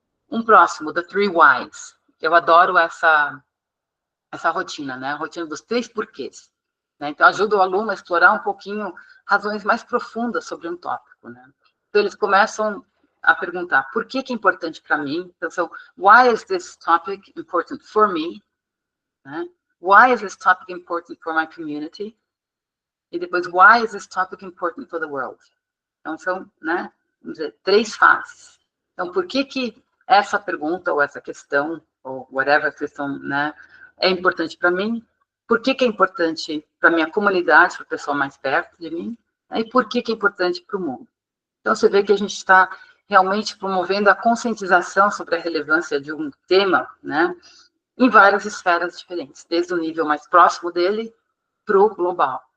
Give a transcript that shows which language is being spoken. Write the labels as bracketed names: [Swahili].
[Portuguese] Um próximo, The Three Whys. Eu adoro essa rotina, né? A rotina dos 3 porquês. Né? Então, ajuda o aluno a explorar um pouquinho razões mais profundas sobre um tópico, né? Então, eles começam a perguntar, por que é importante para mim? Então, são, [English] why is this topic important for me? Né? Why is this topic important for my community? [Portuguese] E depois, [English] why is this topic important for the world? [Portuguese] Então, são, né, vamos dizer, 3 fases. Então, por que essa pergunta, ou essa questão, ou whatever questão, né, é importante para mim? Por que é importante para a minha comunidade, para a pessoa mais perto de mim? Né, e por que é importante para o mundo? Então, você vê que a gente está realmente promovendo a conscientização sobre a relevância de um tema, né, em várias esferas diferentes, desde o nível mais próximo dele para o global.